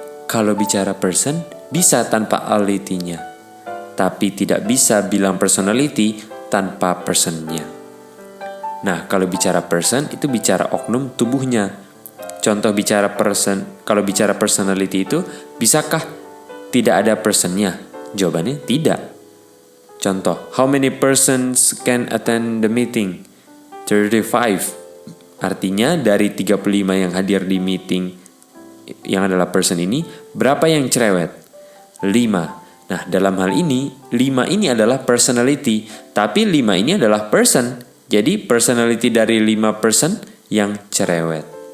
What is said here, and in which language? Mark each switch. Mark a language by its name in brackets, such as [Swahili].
[Indonesian] Kalau bicara person, bisa tanpa ality-nya, tapi tidak bisa bilang personality tanpa person-nya. Nah, kalau bicara person itu bicara oknum tubuhnya. Contoh bicara person, kalau bicara personality itu bisakah tidak ada personnya? Jawabannya tidak. [English] Contoh, how many persons can attend the meeting? [Indonesian] 35. Artinya dari 35 yang hadir di meeting yang adalah person ini, berapa yang cerewet? 5. Nah, dalam hal ini 5 ini adalah personality, tapi 5 ini adalah person. Jadi personality dari 5 person yang cerewet.